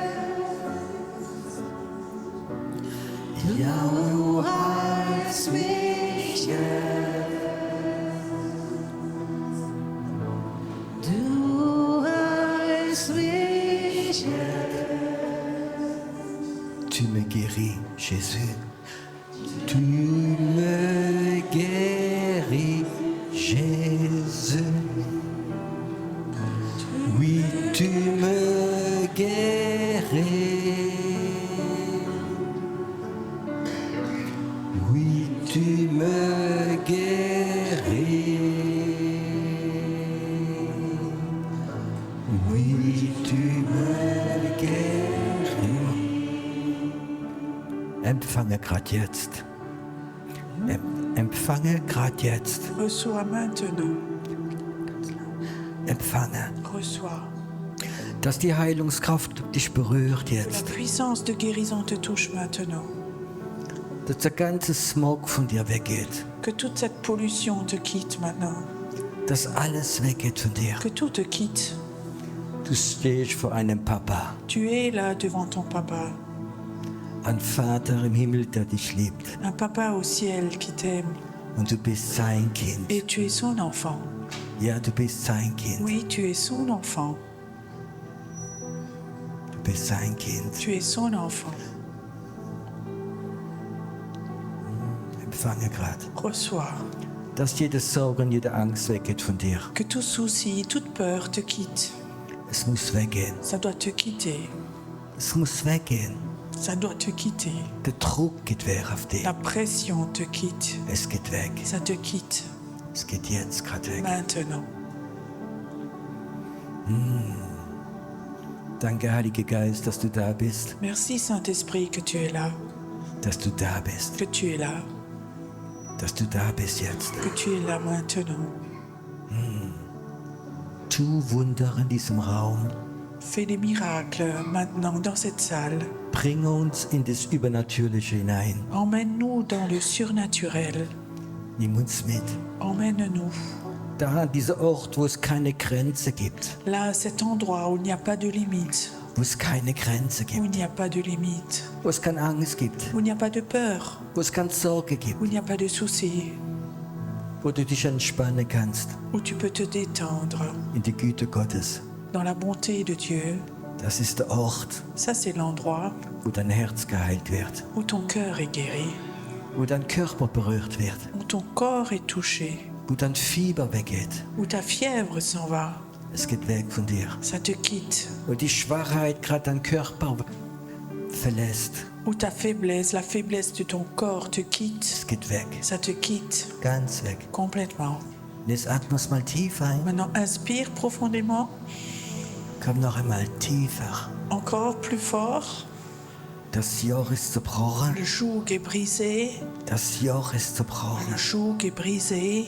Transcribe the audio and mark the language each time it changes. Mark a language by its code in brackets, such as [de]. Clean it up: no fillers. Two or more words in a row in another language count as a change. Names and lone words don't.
[de] Ja, du heilst mich jetzt. Du heilst mich jetzt. [fr] Tu me guéris, Jésus. Tu me guéris, Jésus. Oui, tu me guéris. Oui, tu me guéris. Oui, tu me guéris. [de] Empfange grad jetzt. Empfange grad jetzt. [fr] Reçois maintenant. [de] Empfange. [fr] Reçois. [de] Dass die Heilungskraft dich berührt [fr] Que la [de] jetzt. [fr] puissance de guérison te touche maintenant. [de] Dass der ganze Smog von dir weggeht. [fr] Que toute cette pollution te quitte maintenant. [de] Dass alles weggeht von dir. [fr] Que tout te quitte. [de] Du stehst vor einem Papa. [fr] Tu es là devant ton papa. [de] Ein Vater im Himmel, der dich liebt. [fr] Un papa au ciel qui t'aime. [de] Und du bist sein Kind. [fr] Et tu es son enfant. [de] Ja, du bist sein Kind. [fr] Oui, tu es son enfant. [de] Du bist sein Kind. [fr] Tu es son enfant. [de] Empfange grad. [fr] Reçois. [de] Dass jede Sorge und jede Angst weggeht von dir. [fr] Que tout souci, toute peur te quitte. [de] Es muss weggehen. [fr] Ça doit te quitter. [de] Es muss weggehen. [fr] Ça doit te quitter. [de] Der Druck geht weg auf dich. [fr] La pression te quitte. [de] Es geht weg. [fr] Ça te quitte. [de] Es geht jetzt gerade weg. [fr] Maintenant. [de] Danke, Heiliger Geist, dass du da bist. [fr] Merci Saint-Esprit que tu es là. [de] Dass du da bist. [fr] Que tu es là. [de] Dass du da bist jetzt. [fr] Que tu es là maintenant. [de] Tu Wunder in diesem Raum. [fr] Fais des miracles maintenant dans cette salle. [de] Bring uns in das Übernatürliche hinein. [fr] Emmène-nous dans le surnaturel. [de] Nimm uns mit. [fr] Emmène-nous. [de] Da, an dieser Ort, wo es keine Grenze gibt. [fr] Là, à cet endroit où il n'y a pas de limite, [de] Wo es keine Grenze [fr] où [de] gibt. [fr] il n'y a pas de limite, [de] Wo es keine Angst gibt. [fr] où il n'y a pas de peur, [de] Wo es keine Sorge gibt. [fr] où il n'y a pas de soucis, [de] Wo du dich entspannen kannst [fr] où tu peux te détendre [de] in die Güte Gottes. [fr] dans la bonté de Dieu. [de] Das ist der Ort, [fr] Ça, c'est l'endroit [de] wo dein Herz geheilt wird. [fr] où ton cœur est guéri, [de] Wo dein Körper berührt wird. [fr] où ton corps est touché, [de] Wo dein Fieber weggeht. [fr] où ta fièvre s'en va. [de] Es geht weg von dir. [fr] Ça te quitte. [de] Wo die Schwachheit gerade deinen Körper verlässt. [fr] Où ta faiblesse, la faiblesse de ton corps te quitte. [de] Es geht weg. [fr] Ça te quitte [de] Ganz weg. [fr] complètement. [de] Und jetzt atme es mal tief ein. [fr] Maintenant, inspire profondément, [de] Komm noch einmal tiefer. [fr] encore plus fort. [de] Das Joch ist zerbrochen. [fr] Le joug est brisé. [de] Das Joch ist [fr] Le [de] zerbrochen. [fr] joug est brisé.